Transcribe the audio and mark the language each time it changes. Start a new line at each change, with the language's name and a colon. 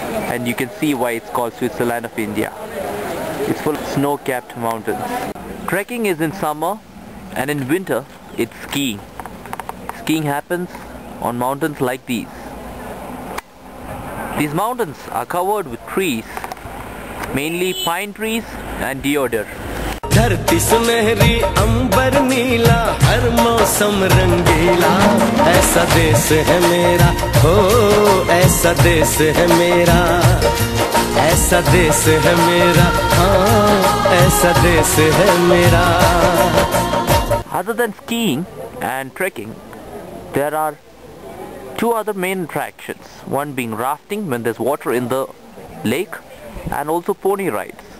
English: And you can see why it's called Switzerland of India. It's full of snow-capped mountains. Trekking is in summer, and in winter it's skiing. Skiing happens on mountains like these. These mountains are covered with trees, mainly pine trees and deodar.
Hindi: धरती सुनहरी अंबर नीला हर मौसम रंगीला ऐसा देश है मेरा हो ऐसा देश है मेरा ऐसा देश है मेरा हाँ ऐसा देश है मेरा.
English: Other than skiing and trekking, there are two other main attractions. One being rafting when there's water in the lake, and also pony rides.